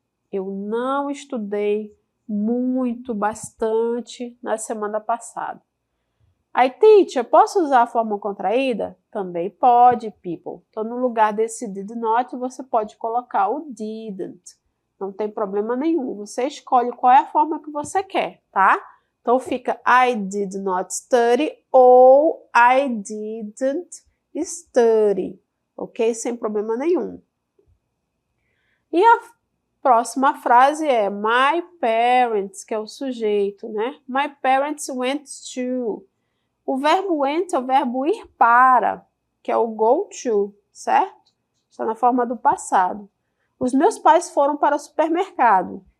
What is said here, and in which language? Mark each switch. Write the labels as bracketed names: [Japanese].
[Portuguese] Eu não estudei muito, bastante na semana passada. Aí, teacher, posso usar a forma contraída? Também pode, people. Então, no lugar desse did not, você pode colocar o didn't. Não tem problema nenhum. Você escolhe qual é a forma que você quer, tá? Então, fica [English] I did not study [Portuguese] ou [English] I didn't study. [Portuguese] Ok? Sem problema nenhum. E a próxima frase é my parents, que é o sujeito, né? [English] My parents went to. [Portuguese] O verbo went é o verbo ir para, que é o go to, certo? Está na forma do passado. Os meus pais foram para o supermercado.